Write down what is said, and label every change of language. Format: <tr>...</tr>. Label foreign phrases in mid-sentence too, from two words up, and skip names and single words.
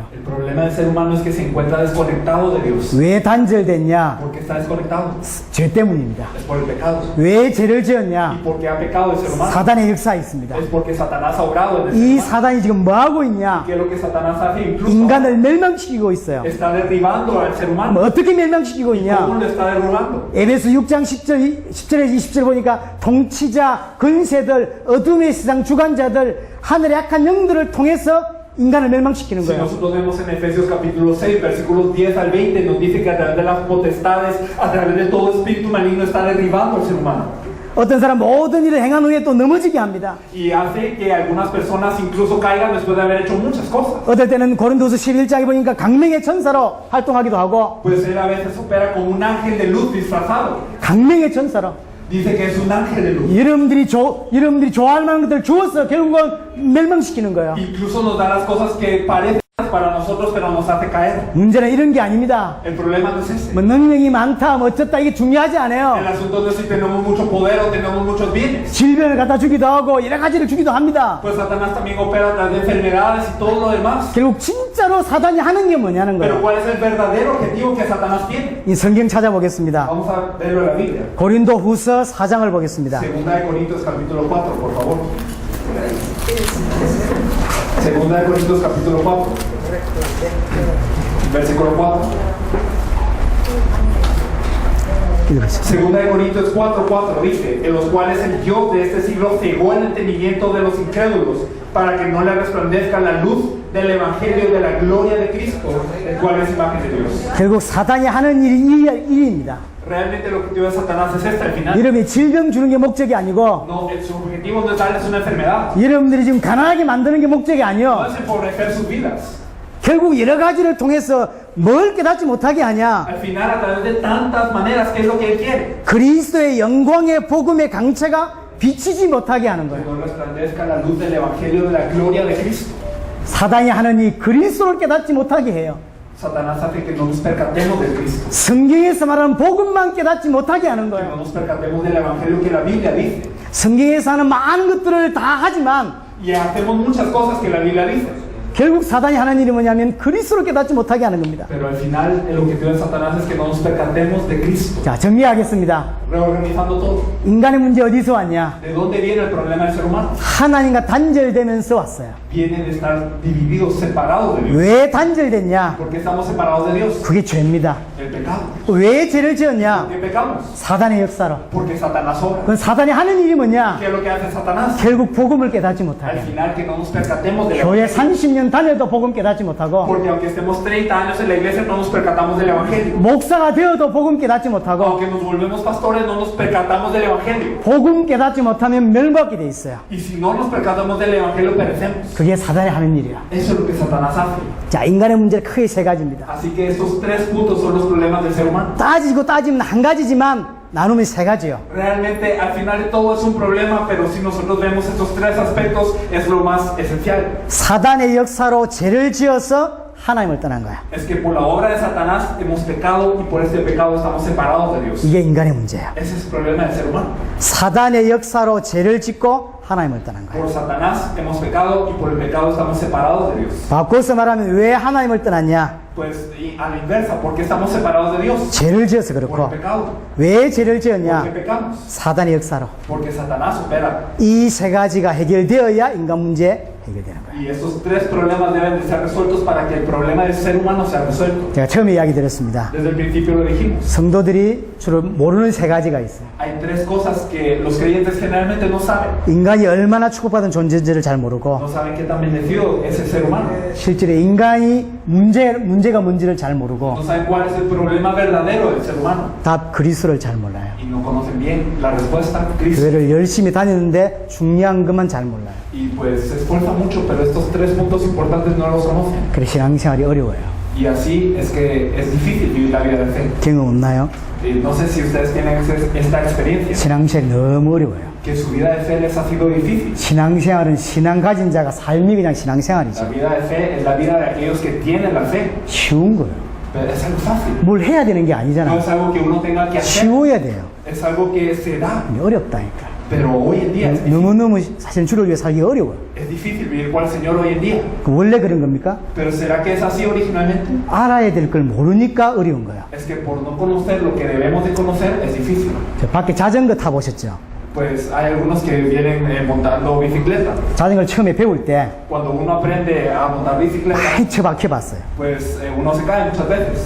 <es>El problema del ser humano es que se encuentra desconectado de Dios.</es> <ko>왜 단절됐냐?</ko> <es>¿Por qué está desconectado?</es> <ko>죄 때문입니다.</ko> <es>Es por el pecado.</es> <ko>왜 죄를</ko> <es>¿Y</es> <ko>지었냐?</ko> <es>por qué ha pecado el ser humano?</es> <ko>사단의 역사에 있습니다.</ko> <es>Es porque Satanás ha obrado en el ser</es> <ko>이</ko> <es>humano.</es> <ko>사단이 지금 뭐 하고 있냐?</ko> <es>¿Qué es lo que Satanás hace? Incluso</es> <ko>인간을 멸망시키고 있어요.</ko> <es>está derribando al ser humano.</es> <ko>뭐 어떻게 멸망시키고</ko> <es>¿Cómo</es> <ko>있냐?</ko> <es>lo está derribando?</es> <ko>에베소 6장 10절에서 20절 보니까 통치자, 근세들, 어둠의 세상 주관자들, 하늘의 악한 영들을 통해서 인간을 멸망시키는</ko> <es>Si</es> <ko>거예요.</ko> <es>nosotros vemos en Efesios capítulo 6, versículos 10 al 20, nos dice que a través de las potestades, a través de todo espíritu maligno está derribando al ser humano.</es> <ko>어떤 사람 모든 일을 행한 후에 또 넘어지게 합니다.</ko> <es>Y hace que algunas personas incluso caigan después de haber hecho muchas cosas.</es> <ko>어떨 때는 고린도서 11장에 보니까 강명의 천사로 활동하기도 하고,</ko> <es>Pues él a veces opera como un ángel de luz disfrazado.</es> <ko>강명의 천사로</ko> <es>Dice que es un ángel de luz.</es> <ko>여러분들이 좋아할 만한 것들을 주어서 결국은 멸망시키는 거예요.</ko> <es>Incluso nos da las cosas que parecen para nosotros, pero nos hace caer.</es> <ko>문제는 이런 게 아닙니다.</ko> <es>El problema no es ese.</es> <ko>뭐 능력이 많다, 뭐 어쩌다 이게 중요하지</ko> <es>El</es> <ko>않아요.</ko> <es>asunto no es si tenemos mucho poder o tenemos muchos bienes.</es> <ko>질병을 갖다 주기도 하고 여러 가지를 주기도 합니다.</ko> <es>Pues Satanás también opera a través de enfermedades y todo lo demás.</es> <ko>결국 진짜로 사단이 하는 게 뭐냐는</ko> <es>Pero</es> <ko>거예요.</ko> <es>¿cuál es el verdadero objetivo que Satanás tiene?</es> <ko>이 성경 찾아보겠습니다.</ko> <es>Vamos a verlo en la Biblia.</es> <ko>고린도 후서 4장을 보겠습니다.</ko> <es>Segunda de Corintios capítulo 4, por favor. Segunda de Corintios capítulo 4. Versículo 4.</es> <ko>읽으세요.</ko> <es>Segunda de Corintios 4:4 dice, en los cuales el Dios de este siglo cegó el entendimiento de los incrédulos, para que no le resplandezca la luz del evangelio de la gloria de Cristo, el cual es imagen de Dios.</es> <ko>결국 사단이 하는 일입니다.</ko> <es>Realmente el objetivo de Satanás es este al final.</es> <ko>여러분이 질병 주는 게 목적이 아니고,</ko> <es>No, su objetivo no es darles una enfermedad,</es> <ko>여러분들이 지금 가난하게 만드는 게 목적이</ko> <es>no</es> <ko>아니요.</ko> <es>es empobrecer sus vidas.</es> <ko>결국 여러 가지를 통해서 뭘 깨닫지 못하게 하냐?</ko> <es>Al final, a través de tantas maneras, ¿qué es lo que él quiere?</es> <ko>그리스도의 영광의 복음의 강체가 비치지 못하게 하는</ko> <es>Que</es> <ko>거예요.</ko> <es>no resplandezca la luz del evangelio de la gloria de Cristo.</es> <ko>사단이 하는 이 그리스도를 깨닫지 못하게 해요.</ko> <es>Satanás hace que no nos percatemos de Cristo,</es> <ko>성경에서 말하는 복음만 깨닫지 못하게 하는</ko> <es>que no</es> <ko>거예요.</ko> <es>nos percatemos del evangelio que la Biblia dice.</es> <ko>성경에서 하는 많은 것들을 다 하지만</ko> <es>Y hacemos muchas cosas que la Biblia dice.</es> <ko>결국 사단이 하는 일이 뭐냐면 그리스도를 깨닫지 못하게 하는 겁니다.</ko> <es>Pero al final, el objetivo de Satanás es que no nos percatemos de Cristo.</es> <ko>자, 정리하겠습니다.</ko> <es>Reorganizando todo.</es> <ko>인간의 문제 어디서 왔냐?</ko> <es>¿De dónde viene el problema del ser humano?</es> <ko>하나님과 단절되면서 왔어요.</ko> <es>Viene de estar divididos, separados de Dios.</es> <ko>왜 단절됐냐?</ko> <es>¿Por qué estamos separados de Dios?</es> <ko>그게 죄입니다.</ko> <es>El pecado.</es> <ko>왜 죄를 지었냐?</ko> <es>¿Por qué pecamos?</es> <ko>사단의 역사로.</ko> <es>Porque Satanás obra.</es> <ko>그건 사단이 하는 일이 뭐냐?</ko> <es>¿Qué es lo que hace Satanás?</es> <ko>결국 복음을 깨닫지</ko> <es>Al</es> <ko>못하게.</ko> <es>final, que no nos percatemos de la</es> <ko>교회 30년 다녀도 복음 깨닫지 못하고,</ko> <es>Porque aunque estemos 30 años en la iglesia, no nos percatamos del evangelio.</es> <ko>목사가 되어도 복음 깨닫지 못하고,</ko> <es>Aunque nos volvemos pastores, no nos percatamos del evangelio.</es> <ko>복음 깨닫지 못하면 멸망하게 돼 있어요.</ko> <es>Y si no nos percatamos del evangelio, perecemos.</es> <ko>그게 사단이 하는 일이야.</ko> <es>Eso es lo que Satanás hace.</es> <ko>자, 인간의 문제는 크게 세 가지입니다.</ko> <es>Así que estos tres puntos son los problemas del ser humano.</es> <ko>따지고 따지면 한 가지지만 나누면 세 가지요.</ko> <es>Realmente, al final de todo es un problema, pero si nosotros vemos estos tres aspectos, es lo más esencial.</es> <ko>사단의 역사로 죄를 지어서 하나님을 떠난 거야.</ko> <es>Es que por la obra de Satanás hemos pecado y por este pecado estamos separados de Dios.</es> <ko>이게 인간의 문제야.</ko> <es>Ese es el problema del ser humano.</es> <ko>사단의 역사로 죄를 짓고 하나님을 떠난 거야.</ko> <es>Por Satanás hemos pecado y por el pecado estamos separados de Dios.</es> <ko>바꿔서 말하면 왜 하나님을 떠났냐?</ko> <es>Pues y a la inversa, ¿por qué estamos separados de Dios?</es> <ko>죄를 지어서</ko> <es>Por el</es> <ko>그렇고.</ko> <es>pecado.</es> <ko>왜 죄를</ko> <es>¿Por qué</es> <ko>지었냐?</ko> <es>pecamos?</es> <ko>사단의 역사로.</ko> <es>Porque Satanás opera.</es> <ko>이 세 가지가 해결되어야 인간 문제 해결되는 거예요.</ko> <es>Y estos tres problemas deben de ser resueltos para que el problema del ser humano sea resuelto.</es> <ko>제가 처음에 이야기 드렸습니다.</ko> <es>Desde el principio lo dijimos.</es> <ko>성도들이 주로 모르는 세 가지가 있어요.</ko> <es>Hay tres cosas que los creyentes generalmente no saben.</es> <ko>인간이 얼마나 축복받은 존재인지를 잘 모르고</ko> <es>No saben qué tan bendecido es el ser humano.</es> <ko>실제로 인간이 문제가 뭔지를 잘 모르고</ko> <es>No saben cuál es el problema verdadero del ser humano.</es> <ko>답 그리스도를 잘 몰라요.</ko> <es>Y no conocen bien la respuesta, Cristo.</es> <ko>교회를 열심히 다니는데 중요한 것만 잘 몰라요.</ko> <es>Y pues se esfuerza mucho, pero estos tres puntos importantes no los conocen.</es> <ko>그래서 신앙생활이 어려워요.</ko> <es>Y así es que es difícil vivir la vida de fe.</es> <ko>경험 없나요?</ko> <es>No sé si ustedes tienen esta experiencia,</es> <ko>신앙생활이 너무 어려워요.</ko> <es>que su vida de fe les ha sido difícil.</es> <ko>신앙생활은 신앙 가진 자가 삶이 그냥 신앙생활이죠.</ko> <es>La vida de fe es la vida de aquellos que tienen la fe.</es> <ko>쉬운 거예요.</ko> <es>Pero es algo fácil.</es> <ko>뭘 해야 되는 게</ko> <es>No</es> <ko>아니잖아요.</ko> <es>es algo que uno tenga que hacer.</es> <ko>쉬워야 돼요.</ko> <es>Es algo que se da.</es> <ko>근데 어렵다니까.</ko> <es>Pero hoy en día</es> <ko>너무너무 사실 주를 위해 살기 어려워요.</ko> <es>es difícil vivir con el Señor hoy en día.</es> <ko>그 원래 그런 겁니까?</ko> <es>Pero ¿será que es así originalmente?</es> <ko>알아야 될 걸 모르니까 어려운 거야.</ko> <es>Es que por no conocer lo que debemos de conocer es difícil.</es> <ko>저 밖에 자전거 타보셨죠?</ko> <es>Pues hay algunos que vienen montando bicicleta.</es> <ko>자전거를 처음에 배울 때</ko> <es>Cuando uno aprende a montar bicicleta,</es> <ko>많이 처박혀봤어요.</ko> <es>pues uno se cae muchas veces.</es>